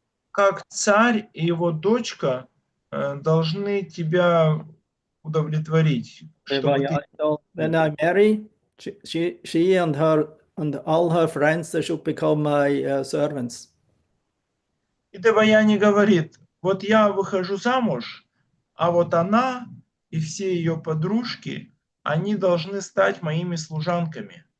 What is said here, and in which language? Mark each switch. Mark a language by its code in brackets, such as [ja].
[ru] Как царь и его дочка должны тебя удовлетворить, чтобы ты... [en] When I marry, she and all her friends, they should become my servants. [ru] И Деваяни говорит: вот я выхожу замуж, а вот она и все ее подружки, они должны стать моими служанками.